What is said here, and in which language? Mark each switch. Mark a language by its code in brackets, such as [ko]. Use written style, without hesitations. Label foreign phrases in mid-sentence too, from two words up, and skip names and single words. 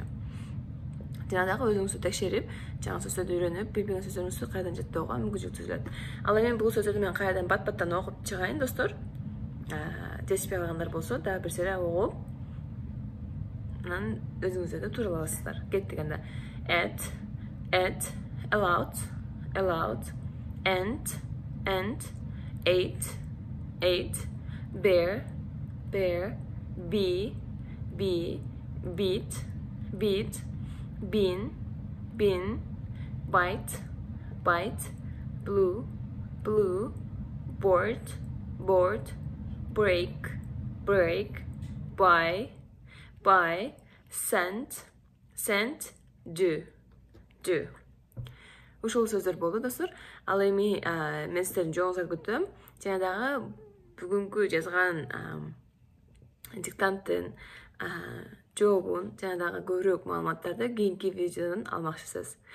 [ky] Жана дагы өзүңүздү текшерип, жаңы сөздөрдү үйрөнүп, билбеген сөздөрүңүздү кайрадан жаттоого мүмкүнчүлүк түзүлөт. Ал эми бул сөздөрдү мен кайрадан бат-баттан окуп чыгайын, достор. Жетишпей калгандар болсо, дагы бир сере угуп, анан өзүңүздөр да туура аласыздар. Кеттик анда. [en] At, allowed, and, ate, bear, be, beat, bin, bite, blue, board, break, buy, send, do. [ky] Ушул сөздөр болду, достор. Ал эми мен сиздердин жооңузга күтөм. Жана дагы бүгүнкү жазган диктанттын жообун жана дагы көбүрөөк маалыматтарды кийинки видеодон алмакчысыз.